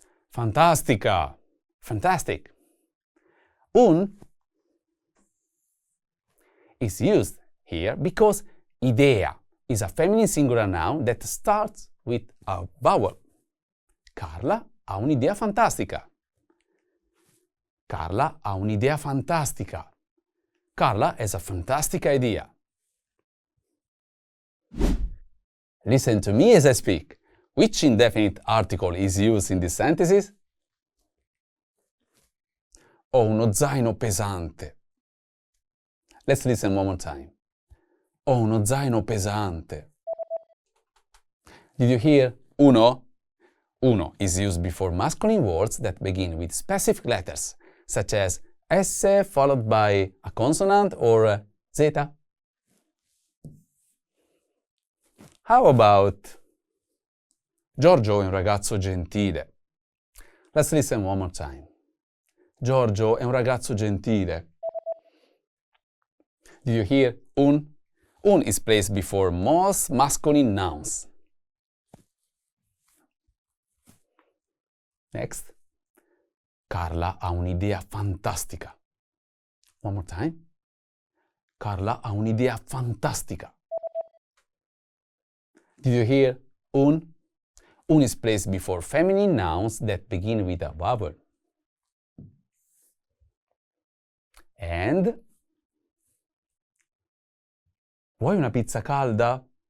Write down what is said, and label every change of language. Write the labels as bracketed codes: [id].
[en] Fantastica, fantastic. Un is used here because idea is a feminine singular noun that starts with a vowel. [it] Carla ha un'idea fantastica. Carla ha un'idea fantastica. [en] Carla has a fantastic idea. Listen to me as I speak. Which indefinite article is used in these sentences? [it] Ho uno zaino pesante. [en] Let's listen one more time. [it] Ho uno zaino pesante. [en] Did you hear uno? Uno is used before masculine words that begin with specific letters, such as S followed by a consonant or Z. How about [it] Giorgio è un ragazzo gentile. [en] Let's listen one more time. [it] Giorgio è un ragazzo gentile. [en] Did you hear un? Un is placed before most masculine nouns. Next. [it] Carla ha un'idea fantastica. [en] One more time. [it] Carla ha un'idea fantastica. [en] Did you hear un? Un is placed before feminine nouns that begin with a vowel. [it] And vuoi una pizza calda?